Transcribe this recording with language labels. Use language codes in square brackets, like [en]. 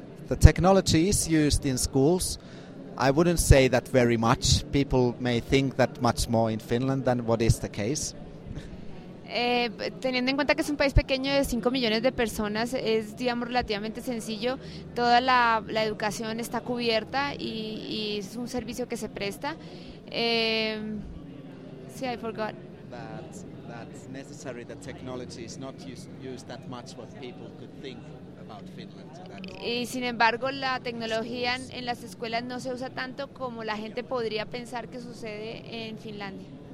[en] The technology is used in schools. I wouldn't say that very much. People may think that much more in Finland than what is the case. [es] Teniendo en cuenta que es un país pequeño de 5 millones de personas, es, digamos, relativamente sencillo. Toda la educación está cubierta y es un servicio que se presta. [en] Sí, I forgot. That's necessary. The technology is not used that much what people could think about Finland. [es] Y sin embargo, la tecnología en las escuelas no se usa tanto como la gente podría pensar que sucede en Finlandia.